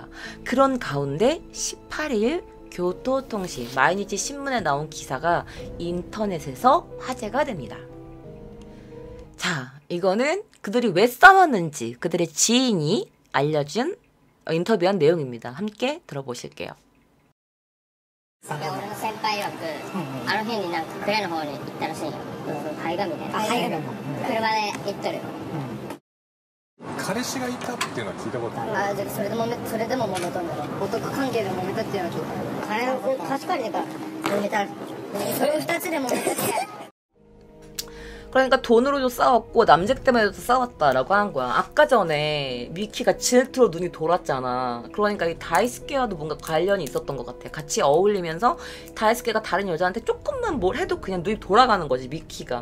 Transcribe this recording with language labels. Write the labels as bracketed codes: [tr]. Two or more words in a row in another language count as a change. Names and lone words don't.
[ko] 그런 가운데 18일 교토통신 마이니치 신문에 나온 기사가 인터넷에서 화제가 됩니다. 자, 이거는 그들이 왜 싸웠는지 그들의 지인이 알려준 인터뷰한 내용입니다. 함께 들어보실게요. [ja] 俺の先輩曰く、あの日になんかクレの方に行ったらしいよ。灰神ね。灰神。車で行っとるよ。彼氏がいたっていうのは聞いたことある。あ、じゃあそれでも揉めとんだろ。男関係で揉めたっていうのは聞いた。金を貸し借りてから揉めた。それ2つで揉めたって。 [ko] 그러니까 돈으로도 싸웠고 남색 때문에도 싸웠다라고 한 거야. 아까 전에 미키가 질투로 눈이 돌았잖아. 그러니까 이 다이스케와도 뭔가 관련이 있었던 것 같아. 같이 어울리면서 다이스케가 다른 여자한테 조금만 뭘 해도 그냥 눈이 돌아가는 거지, 미키가.